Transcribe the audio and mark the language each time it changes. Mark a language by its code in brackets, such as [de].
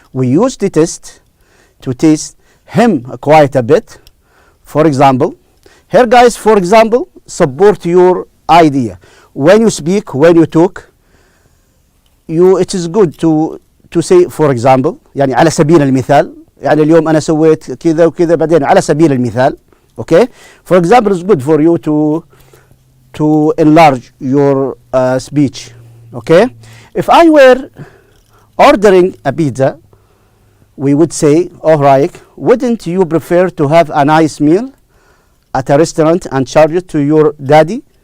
[en] We used to test him quite a bit. For example, here guys, for example, support your idea. When you speak, when you talk, it is good to say, for example, [ar] يعني على سبيل المثال. يعني اليوم أنا سويت كذا وكذا بعدين على سبيل المثال. [en] Okay, for example, it's good for you to enlarge your speech. Okay, if I were ordering a pizza, we would say, all right, wouldn't you prefer to have a nice meal at a restaurant and charge it to your daddy?